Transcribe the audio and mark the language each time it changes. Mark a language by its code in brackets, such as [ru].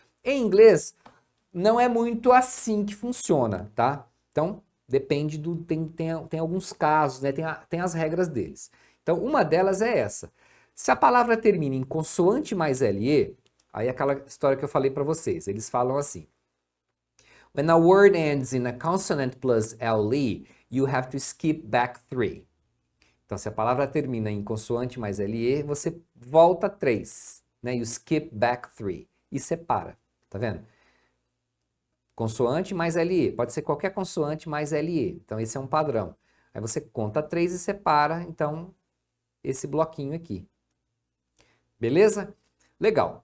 [pt] Em inglês, não é muito assim que funciona, tá? Então, depende do... Tem alguns casos, né? Tem as regras deles. Então, uma delas é essa. Se a palavra termina em consoante mais LE, aí é aquela história que eu falei para vocês. Eles falam assim: [en] When a word ends in a consonant plus LE, you have to skip back 3. [pt] Então, se a palavra termina em consoante mais LE, você volta 3, né? [en] You skip back 3 [pt] e separa, tá vendo? Consoante mais LE, pode ser qualquer consoante mais LE. Então, esse é um padrão. Aí você conta 3 e separa, então, esse bloquinho aqui. Beleza? Legal.